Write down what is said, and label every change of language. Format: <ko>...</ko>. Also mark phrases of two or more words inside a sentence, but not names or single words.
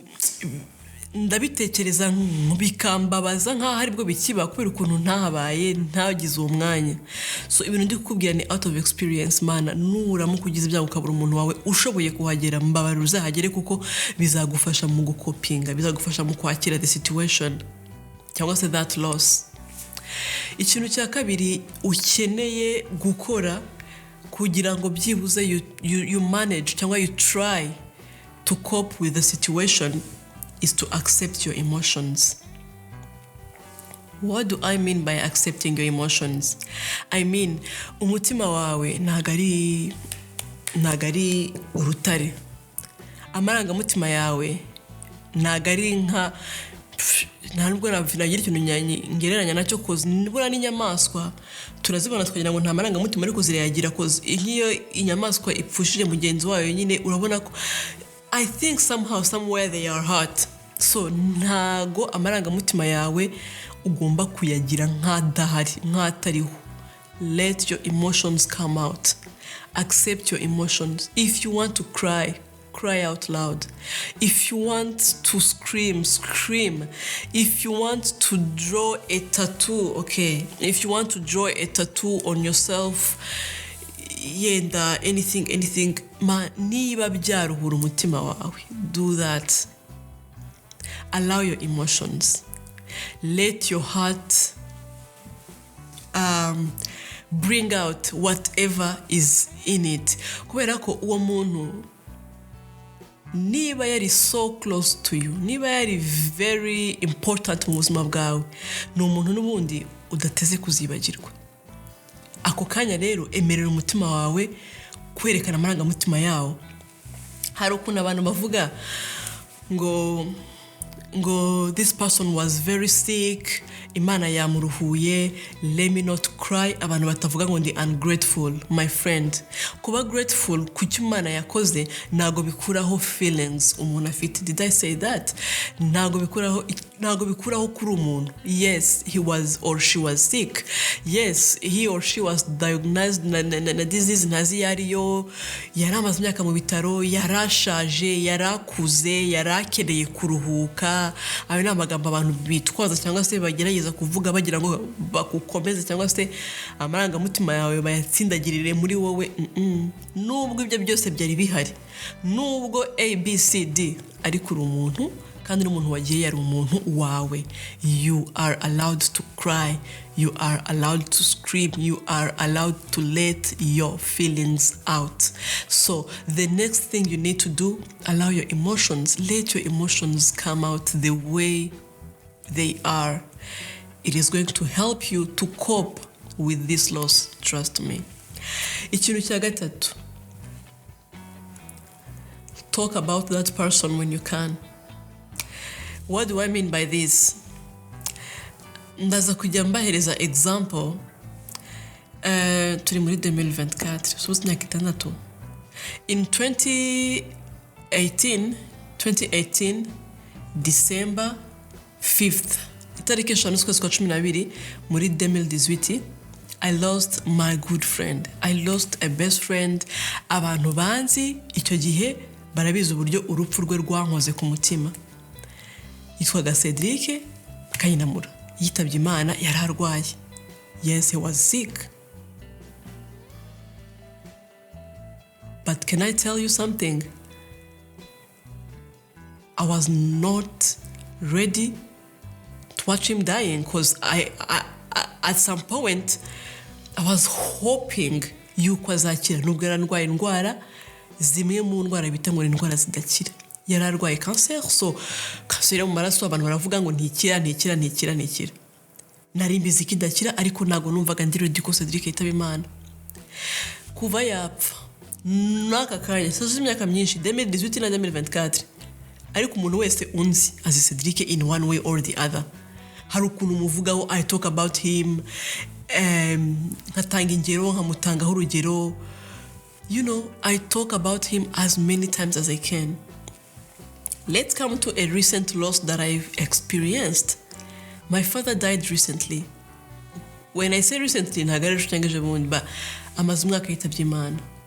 <rw>Ntabwo ndabitekereza bikambabaza nkaho aribwo bikiba kubera ukuntu ntahabaye ntagize uwo mwanya. So ibintu ndi kukubwira ni</rw> <en>out of experience</en> <rw>mana, nuramuka ugize ibyago ukabura umuntu wawe ushoboye kuhagera, mbabarira uzahagere kuko bizagufasha mu gukopinga, bizagufasha mu kwakira</rw> <en>the situation</en> <rw>cyangwa se</rw> <en>that loss.</en> <rw>Ikintu cya kabiri ukeneye gukora kugira ngo byibuze</rw> <en>you manage cyangwa you try to cope with the situation is to accept your emotions. What do I mean by accepting your emotions? I mean,</en> <rw>umutima wawe nagari urutare. Amarangamutima yawe nagari nka nta nubwo nagira ikintu ngereranya nacyo koze nibura n'inyamaswa turazibona tukagira ngo nta marangamutima ariko zirayagira koze nk'iyo inyamaswa ipfushije mugenzi wayo nyine urabona ko</rw> <en>I think somehow somewhere they are hurt.</en> <rw>So ntago amarangamutima yawe ugomba kuyagira nk'adahari nk'atariho.</rw> <en>Let your emotions come out. Accept your emotions. If you want to cry, cry out loud. If you want to scream, scream. If you want to draw a tattoo, okay. If you want to draw a tattoo on yourself, yenda anything</en> <rw>niba byaruhura umutima wawe,</rw> <en>do that. Allow your emotions. Let your heart bring out whatever is in it.</en> <rw>Kubera ko uwo muntu niba yari</rw> <en>so close to you,</en> <rw>niba yari</rw> <en>very important</en> <rw>mu buzima bwawe, ni umuntu n'ubundi udateze kuzibagirwa. Ako kanya rero emerera umutima wawe kwerekana amarangamutima yawo. Hari ukuntu abantu bavuga ngo</rw> <en>this person was very sick,</en> <rw>imana yamuruhuye,</rw> <en>let me not cry.</en> <rw>Abantu batavuga ngo ndi ungrateful.</rw> <en>My friend,</en> <rw>kuba grateful kuki imana yakoze nago bikuraho feelings umuntu afite.</rw> <en>Did I say that?</en> <rw>Nago bikuraho kuri umuntu.</rw> <en>Yes, he was or she was sick. Yes, he or she was diagnosed</en> <rw>na disease ntazi yariyo, yaramaze imyaka mu bitaro, yarashaje, yarakuze, yarakeneye kuruhuka. Ayo ni amagambo abantu bitwaza cyangwa se bagerageza kuvuga bagira ngo bakukomeze cyangwa se amarangamutima yawe bayatsindagirire muri wowe. Nubwo ibyo byose byari bihari, nubwo ABCD ari kuri umuntu kandi n'umuntu wagiye yari umuntu wawe,</rw> <en>you are allowed to cry, you are allowed to scream, you are allowed to let your feelings out. So the next thing you need to do, allow your emotions, let your emotions come out the way they are. It is going to help you to cope with this loss, trust me.</en> <rw>Ikintu cya gatatu,</rw> <en>talk about that person when you can. What do I mean by this?</en> <rw>Ndaza kujya mbahereza example. Turi muri 2024, so imyaka itandatu.</rw> <en>In 2018 December 5th,</en> <rw>itariki 5 z'ukwezi kwa 12 muri 2018,</rw> <en>I lost my good friend. I lost a best friend.</en> <rw>Abantu banzi icyo gihe barabizi uburyo urupfu rwe rwankoze ku mutima. Yitwaga Cedric Kayinamura, yitabye imana, yari arwaye.</rw> <en>Yes, he was sick. But can I tell you something? I was not ready to watch him dying because I at some point I was hoping</en> <rw>yuko azakira. Nubwo yararwaye indwara zimwe mu ndwara bita ngo indwara zidakira. Yararwaye cancer, so cancer mu maraso abantu baravuga ngo ntikira. Nari mbizi kidakira ariko nago numvaga ndi ready ko Cedric yitaba imana. Kuva yapfa naka kanya sasa imyaka myinshi 2018 na 2024, ariko umuntu wese unzi azi Cedric</rw> <en>in one way or the other.</en> <rw>Hari ukuntu umuvugaho,</rw> <en>I talk about him,</en> <rw>nkatanga ingero nkamutangaho urugero.</rw> <en>You know, I talk about him as many times as I can. Let's come to a recent loss that I've experienced. My father died recently. When I say recently,</en> <rw>nagari rushangeje bundi ba amaze umwaka yitabye imana.</rw>